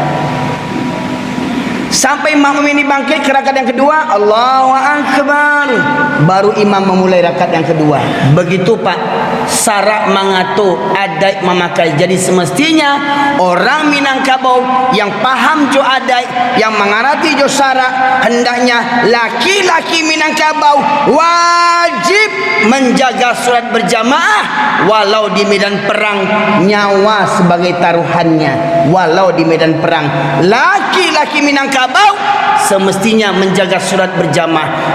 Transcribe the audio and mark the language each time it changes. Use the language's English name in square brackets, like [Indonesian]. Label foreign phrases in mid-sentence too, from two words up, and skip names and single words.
[Indonesian] Sampai makmum ini bangkit ke rakaat yang kedua, Allahu Akbar. Baru imam memulai rakaat yang kedua. Begitu Pak, syarak mengatur, adat memakai. Jadi semestinya orang Minangkabau yang paham jo adat, yang mengerti jo syarak, hendaknya laki-laki Minangkabau wajib menjaga solat berjamaah walau di medan perang, nyawa sebagai taruhannya. Walau di medan perang, laki-laki Minangkabau semestinya menjaga solat berjamaah.